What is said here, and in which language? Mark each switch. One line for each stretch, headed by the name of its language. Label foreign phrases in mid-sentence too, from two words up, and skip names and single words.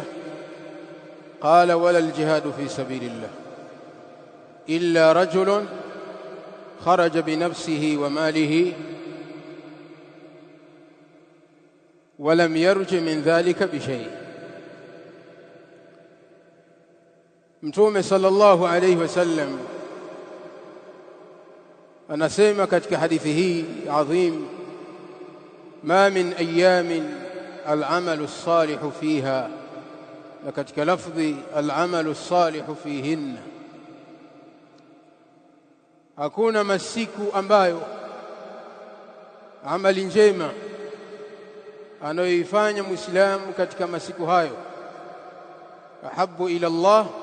Arabic: قال: ولا الجهاد في سبيل الله إلا رجل خرج بنفسه وماله ولم يرج من ذلك بشيء.
Swahili: Mtume
Arabic: صلى الله عليه وسلم
Swahili: anasema katika hadithi hii adhim,
Arabic: ما من أيام العمل الصالح فيها,
Swahili: na katika lafdhi
Arabic: العمل الصالح فيهن,
Swahili: hakuna masiku ambayo amali njema anayoifanya Muislamu katika masiku hayo
Arabic: أحب إلى الله,